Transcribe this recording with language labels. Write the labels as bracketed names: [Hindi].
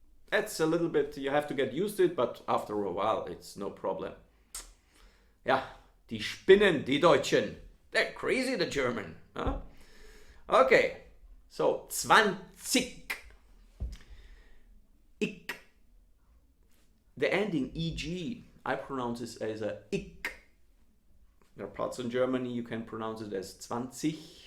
[English] That's a little bit, you have to get used to it, but after a while it's no problem. [German] Ja, die spinnen, die Deutschen. [English] They're crazy, the German. Huh? Okay, so 20. Ich. The ending eg, I pronounce this as a ich. There are parts in Germany you can pronounce it as 20.